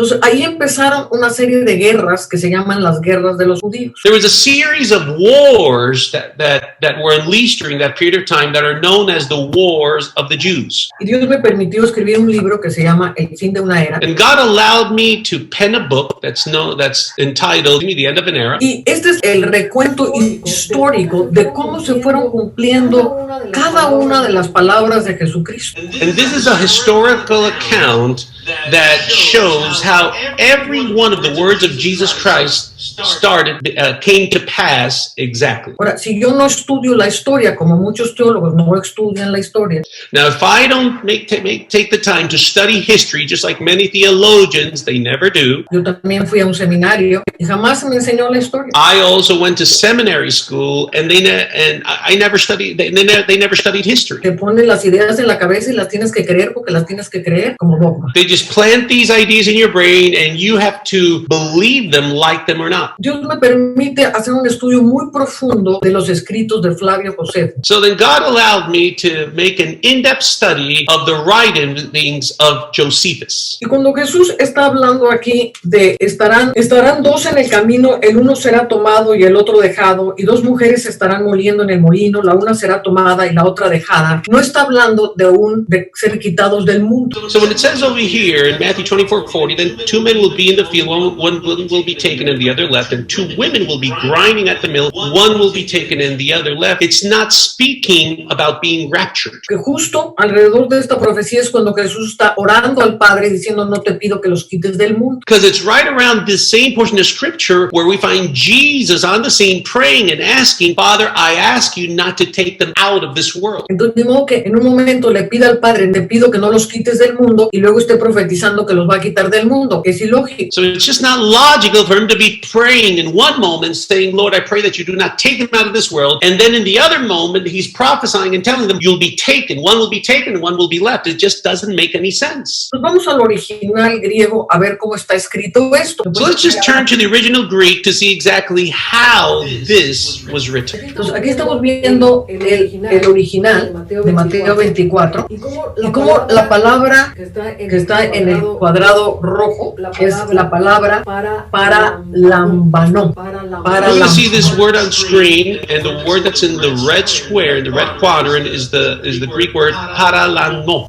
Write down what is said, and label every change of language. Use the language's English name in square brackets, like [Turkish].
[Spanish] Entonces ahí empezaron una serie de guerras que se llaman las guerras de los judíos. [English] There was a series of wars that were unleashed during that period of time that are known as the Wars of the Jews. [Spanish] Y Dios me permitió escribir un libro que se llama El fin de una era. [English] And God allowed me to pen a book that's entitled The End of an Era. [Spanish] Y este es el recuento histórico de cómo se fueron cumpliendo cada una de las palabras de Jesucristo. [English] And this is a historical account that shows how every one of the words of Jesus Christ came to pass exactly. [Spanish] Ahora, si yo no estudio la historia, como muchos teólogos no estudian la historia, [English] Now, if I don't take the time to study history, just like many theologians, they never do. [Spanish] yo también fui a un seminario y jamás se me enseñó la historia. [English] I also went to seminary school, and I never studied. They never studied history. [Spanish] Te ponen las ideas en la cabeza y las tienes que creer porque las tienes que creer como dogma. [English] They just plant these ideas in your brain, and you have to believe them, like them or not. [Spanish] Dios me permite hacer un estudio muy profundo de los escritos de Flavio Josefo. [English] So then God allowed me to make an in-depth study of the writings of Josephus. [Spanish] Y cuando Jesús está hablando aquí de estarán dos en el camino, el uno será tomado y el otro dejado, y dos mujeres estarán moliendo en el molino, la una será tomada y la otra dejada, no está hablando de ser quitados del mundo. [English] So when it says over here in Matthew 24:40, then 2 men will be in the field, one will be taken and the other left, and 2 women will be grinding at the mill, one will be taken and the other left. It's not speaking about being raptured. [Spanish] Que justo alrededor de esta profecía es cuando Jesús está orando al Padre diciendo, no te pido que los quites del mundo. [English] Because it's right around this same portion of scripture where we find Jesus on the scene praying and asking, Father, I ask you not to take them out of this world. [Spanish] Entonces, de modo que en un momento le pida al Padre, te pido que no los quites del mundo, y luego esté profetizando que los va a quitar del mundo. Es ilógico. [English] So it's just not logical for him to be praying in one moment saying, Lord, I pray that you do not take them out of this world. And then in the other moment, he's prophesying and telling them, you'll be taken. One will be taken and one will be left. It just doesn't make any sense. [Spanish] Pues vamos al original griego a ver cómo está escrito esto. [English] So let's just turn to the original Greek to see exactly how this was written. [Spanish] Entonces aquí estamos viendo el original de Mateo 24 y cómo la palabra que está en el cuadrado rojo es la palabra para lambanó. [English] We're going to see this word on screen, and the word that's in the red square, in the red quadrant, is the Greek word paralambano.